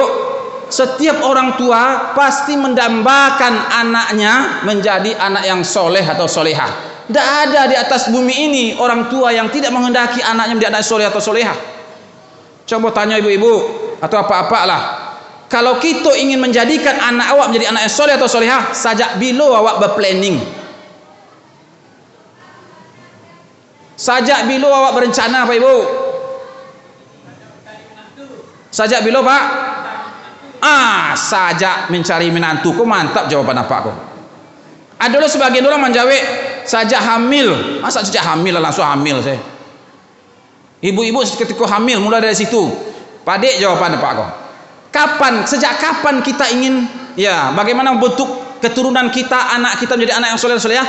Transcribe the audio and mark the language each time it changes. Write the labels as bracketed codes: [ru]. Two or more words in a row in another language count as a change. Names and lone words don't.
[id] Setiap orang tua pasti mendambakan anaknya menjadi anak yang soleh atau solehah. Tidak ada di atas bumi ini orang tua yang tidak menghendaki anaknya menjadi anak soleh atau solehah. Coba tanya ibu-ibu atau apa-apa lah. Kalau kita ingin menjadikan anak awak menjadi anak yang soleh atau solehah, [min] sajak bila awak berplanning? Sajak bila awak berencana Pak Ibu? Sajak bila Pak? Sajak mencari menantu. Kok mantap jawaban apa kok? [id] Adalah sebagian orang menjawab sajak hamil. Masa sejak hamil langsung hamil saya? Ibu-ibu ketika hamil mulai dari situ. [min] Padik jawaban apa kok? [id] Kapan, sejak kapan kita ingin, ya, bagaimana bentuk keturunan kita, anak kita menjadi anak yang soleh solehah?